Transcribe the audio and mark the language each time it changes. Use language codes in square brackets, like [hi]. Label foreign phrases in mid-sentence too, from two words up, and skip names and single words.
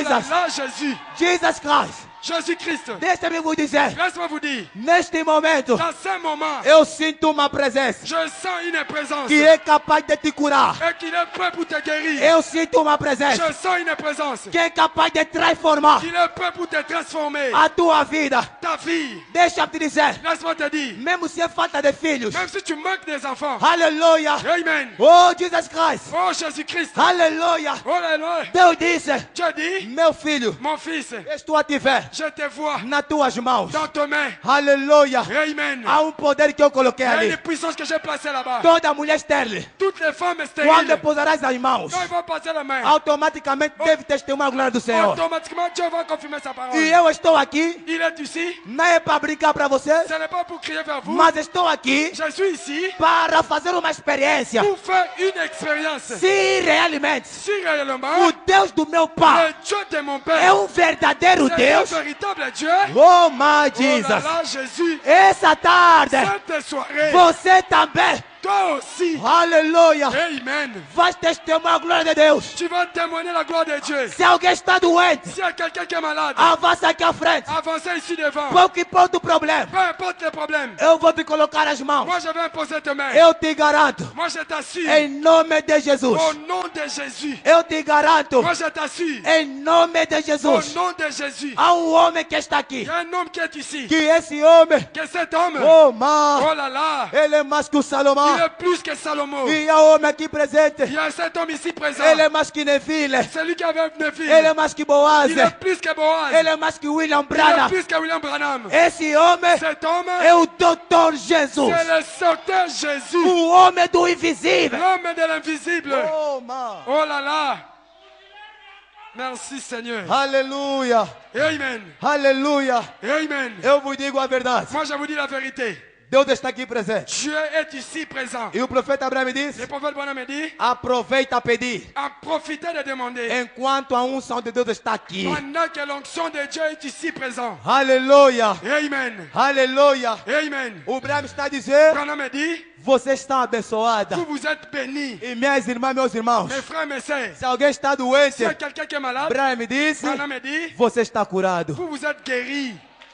[pt] Jesus. [fr] là, Jésus. [pt] Jesus Christ. [fr] Jésus-Christ. [pt] Deixa-me vos dizer, [fr] Laisse-moi vous dire, [pt] neste momento, [fr] dans ce moment, [pt] eu sinto uma presença [fr] je sens une présence [pt] que é capaz de te curar. [fr] et qu'il est prêt pour te guérir. [pt] eu sinto uma presença [fr] Je sens une présence [pt] que é capaz de transformar [fr] qu'il est prêt pour te transformer. [pt] a tua vida. [fr] Ta vie, [pt] Deixa-me te dizer, [fr] laisse-moi te dire, [pt] mesmo se é falta de filhos, [fr] même si tu manques des enfants, [pt] aleluia. [fr] Amen. [pt] Oh Jesus Christ, [fr] Oh Jésus-Christ, [pt] aleluia. [fr] oh là là, [pt] Deus disse, [fr] Dieu dit, [pt] Meu filho, [fr] mon fils, [pt] estou a te ver [fr] je te vois [pt] nas tuas mãos. [fr] dans tes mains. [pt] Aleluia. [fr] Amen. [pt] Há um poder que eu coloquei [fr] Il y a [pt] ali. [fr] une puissance que j'ai placée là-bas. [pt] toda mulher estéril, [fr] Toutes les femmes [pt] quando [fr] stériles, [pt] posarás as mãos, [fr] quand ils vont passer la main, [pt] Automaticamente deve testemunhar a glória do Senhor. [fr] automatiquement Dieu va confirmer sa parole. [pt] E eu estou aqui, [fr] Il est ici, [pt] não é para brincar para você, [fr] ce n'est pas pour crier vers vous. [pt] mas estou aqui [fr] Je suis ici [pt] para fazer uma experiência. [fr] pour faire une expérience. [pt] Se realmente [fr] Si réellement, [pt] o Deus do meu pai [fr] le Dieu de mon [pt] é [fr] Père, [pt] um verdadeiro [fr] c'est un [pt] Deus, [fr] véritable Dieu. [en] oh my [fr] Oh là [pt] Jesus, [fr] là, Jésus, [pt] essa tarde [fr] cette soirée, [pt] você também, [fr] toi aussi, [pt] aleluia, [fr] Amen, [pt] vai testemunhar a glória de Deus. [fr] tu vas témoigner la gloire de Dieu. [pt] Se alguém está doente, [fr] S'il y a quelqu'un qui est malade, [pt] avança aqui à frente. [fr] avancez ici devant. [pt] Pouco importa o problema, [fr] Peu importe les problèmes, [pt] eu vou te colocar as mãos. [fr] moi je vais imposer tes mains. [pt] eu te garanto, [fr] Moi je t'assure, [pt] Em nome de Jesus. [fr] au nom de Jésus. [pt] Eu te garanto, [fr] Moi je t'assure, [pt] em nome de [fr] au [pt] Jesus. [fr] nom de Jésus. [pt] Há um homem que está aqui. [fr] Il y a un homme qui est ici. [pt] que esse homem, [fr] Que cet homme, [en] oh my, [fr] oh là là, [pt] ele é mais que o [fr] il [pt] Salomão. [fr] est plus que Salomon. [pt] E há homem aqui presente, [fr] Il y a cet homme ici présent. [pt] ele é mais que Neville, [fr] Celui qui avait 9 filles. [pt] ele é mais que Boaz, [fr] Il est plus que Boaz. [pt] Ele é mais que William [fr] Il est [pt] Branham. [fr] plus que William Branham. [pt] Esse homem [fr] Cet homme, [pt] é o Doutor Jesus. [fr] c'est le sauteur Jésus. [pt] O homem do invisível. [fr] L'homme de l'invisible. [en] oh my, [fr] Oh là là. Merci Seigneur. [pt] aleluia, [fr] Amen. [pt] aleluia. [fr] Amen. [pt] Eu vos digo a verdade, [fr] Moi je vous dis la vérité. [pt] Deus está aqui presente. [fr] Dieu est ici présent. [pt] E o profeta Abraão me disse, [fr] Le prophète Branham me dit, [pt] aproveita a pedir, [fr] en profitez de demander. [pt] enquanto a unção de Deus está aqui. [fr] Pendant que l'onction de Dieu est ici présent. [pt] Aleluia, [fr] Amen. [pt] aleluia. [fr] Amen. [pt] O Abraão está a dizer, [fr] Branham me dit, [pt] você está abençoada. [fr] vous vous êtes bénis. [pt] E minhas irmãs, meus irmãos, [fr] Mes frères, mes sœurs, [pt] se alguém está doente, [fr] s'il y a quelqu'un qui est malade, [pt] Abraão me disse, [fr] Branham me dit, [pt] você está curado. [fr] vous vous êtes guéris.